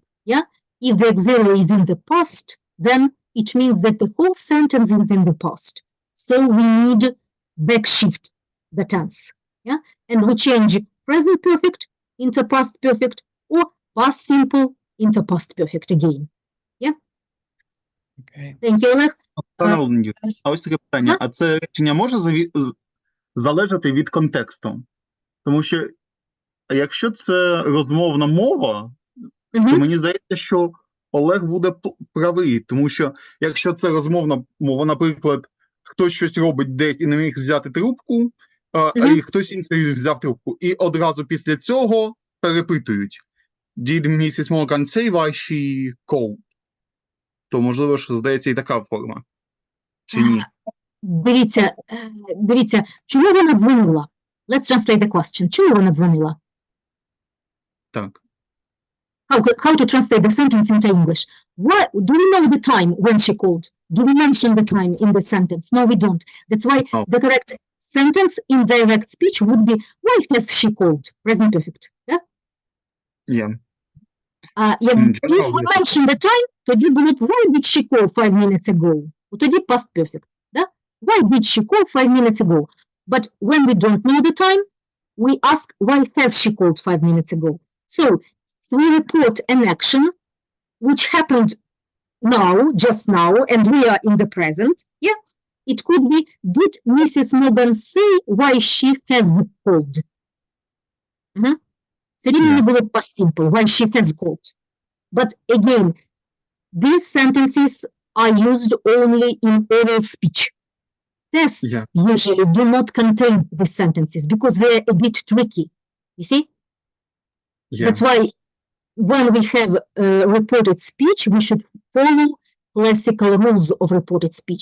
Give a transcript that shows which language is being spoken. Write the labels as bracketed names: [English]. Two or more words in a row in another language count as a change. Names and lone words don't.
[English] Yeah, if the auxiliary is in the past, then it means that the whole sentence is in the past. So we need backshift the tense. Yeah, and we change present perfect into past perfect or past simple into past perfect again. Yeah? Okay. Thank you, Oleg. [Ukrainian] А ось таке питання. А це речення може залежати від контексту? Тому що якщо це розмовна мова, то мені здається, що Олег буде правий, тому що якщо це розмовна мова, наприклад, хтось щось робить десь і не міг взяти трубку, і хтось інший взяв трубку, і одразу після цього перепитують. [English] Did Mrs. Morgan say why she called? [Ukrainian] То, можливо, що здається і така форма. Чи ні? Дивіться, чому вона дзвонила? [English] Let's translate the question. [Ukrainian] Чому вона дзвонила? Так. [English] How to translate the sentence into English? What, do we know the time when she called? Do we mention the time in the sentence? No, we don't. That's why the correct sentence in direct speech would be, why has she called? Present perfect. Yeah? Yeah. If we mention the time, [Ukrainian] тоді було б, [English] why did she call 5 minutes ago? [Ukrainian] Тоді [English] past perfect. [Ukrainian] Да? [English] Why did she call 5 minutes ago? But when we don't know the time, we ask, why has she called 5 minutes ago? So, if we report an action which happened now, just now, and we are in the present, yeah, it could be, did Mrs. Morgan say why she has called? [Ukrainian] Все рівно не було [English] past simple, why she has called. But again, these sentences are used only in oral speech. Tests usually do not contain these sentences because they're a bit tricky, you see? That's why when we have reported speech, we should follow classical rules of reported speech.